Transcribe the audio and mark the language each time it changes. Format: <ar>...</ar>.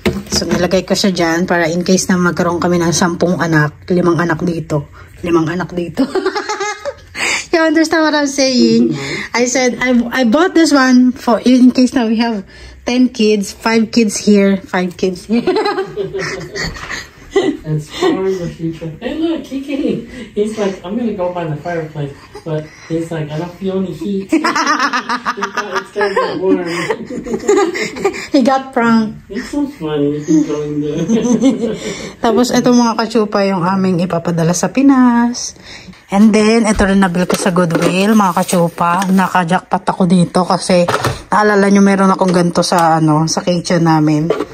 <tl>So, nilagay ko siya dyan para in case na magkaroon kami ng 10 anak. 5 anak dito. 5 anak dito.</tl> <en>You understand what I'm saying? I said, I bought this one for in case now we have 10 kids, 5 kids here, 5 kids here. It's far in the future. Hey, look, Kiki. He's like, I'm going to go by the fireplace. But he's like, I don't feel any heat. He thought it's going to get warm. He got pranked. It's so funny. He's going there.</en> <tl>Tapos, ito mga kachupa yung aming ipapadala sa Pinas.</tl> <en>And then,</en> <tl>ito rin nabil ko sa Goodwill, mga kachupa. Naka-jackpot ako dito kasi naalala nyo meron akong ganito sa, sa kitchen namin.</tl>